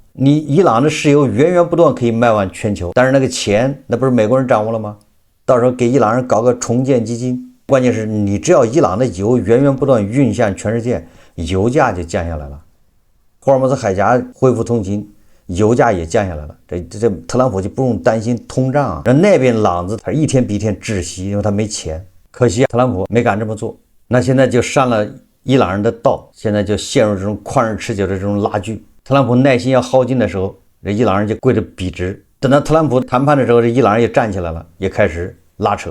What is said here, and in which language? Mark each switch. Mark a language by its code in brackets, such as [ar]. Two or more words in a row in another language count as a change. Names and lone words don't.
[zh] 你伊朗的石油源源不斷可以賣往全球，但是那個錢那不是美國人掌握了嗎？到時候給伊朗人搞個重建基金，關鍵是你只要伊朗的油源源不斷運向全世界，油價就降下來了。霍爾木茲海峽恢復通行，油價也降下來了。這特朗普就不用擔心通脹啊。那邊朗子他一天比一天窒息，因為他沒錢。可惜特朗普沒敢這麼做。那現在就上了伊朗人的道，現在就陷入這種曠日持久的這種拉鋸。特朗普耐心要耗盡的時候，這伊朗人就跪着筆直。等到特朗普談判的時候，這伊朗人也站起來了，也開始拉扯。